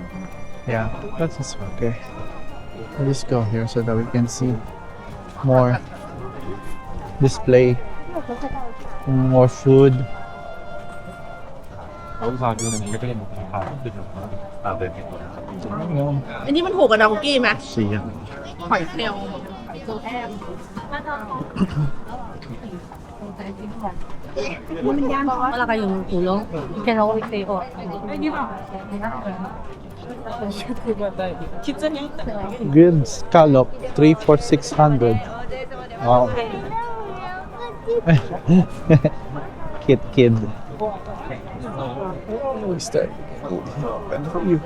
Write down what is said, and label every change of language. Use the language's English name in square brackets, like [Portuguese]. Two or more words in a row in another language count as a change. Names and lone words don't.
[English] Yeah, that's just okay. We'll just go here so that we can see more display, more food. You know, [Thai] อันนี้มันถูกกับดองกี้ไหม [English] see ya. [Thai] หอยเชลล์ [Filipino] Wala kayong tulong? Kaya ako ito. [English] Good scallop, 3 for 600. Wow. Kid. What's that? Open for you.